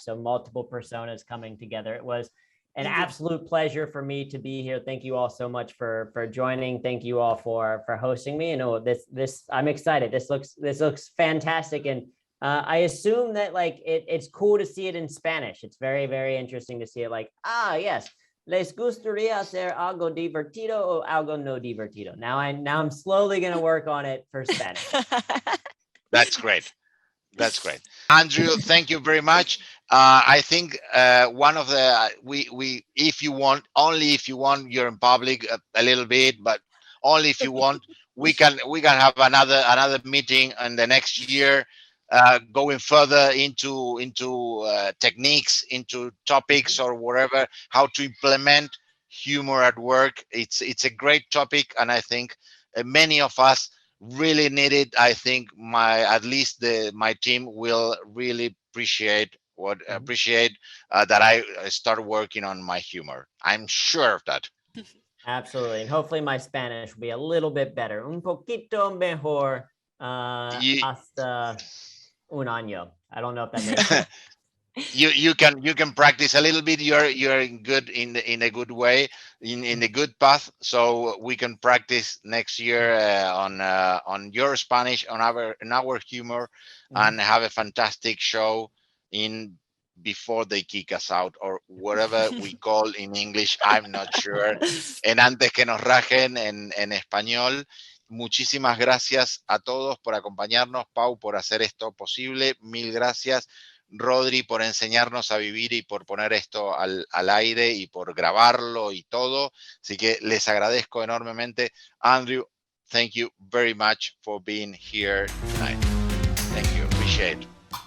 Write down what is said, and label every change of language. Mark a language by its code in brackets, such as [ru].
[en] So multiple personas coming together. It was an absolute pleasure for me to be here. Thank you all so much for joining. Thank you all for hosting me. This I'm excited. This looks fantastic. And I assume that it's cool to see it in Spanish. It's very, very interesting to see it yes. [es] ¿Les gustaría hacer algo divertido o algo no divertido? [en] Now I'm slowly going to work on it for Spanish. That's great. That's great. Andrew, thank you very much. I think one of the, if you want, only if you want, you're in public a little bit, but only if you want, we can have another meeting in the next year, going further into techniques, into topics, or whatever, how to implement humor at work. It's a great topic, and I think many of us really need it. I think at least my team will really appreciate that I start working on my humor. I'm sure of that. Absolutely. And hopefully my Spanish will be a little bit better. [es] Un poquito mejor hasta un año. [en] I don't know if that makes sense. You can practice a little bit. You're good in a good way, in a good path. So we can practice next year on your Spanish, on our humor, and have a fantastic show before they kick us out, or whatever we call in English. I'm not sure. [es] En antes que nos rajen en español. Muchísimas gracias a todos por acompañarnos. Pau, por hacer esto posible. Mil gracias. Rodri, por enseñarnos a vivir y por poner esto al aire y por grabarlo y todo. Así que les agradezco enormemente. [en] Andrew, thank you very much for being here tonight. Thank you. Appreciate it.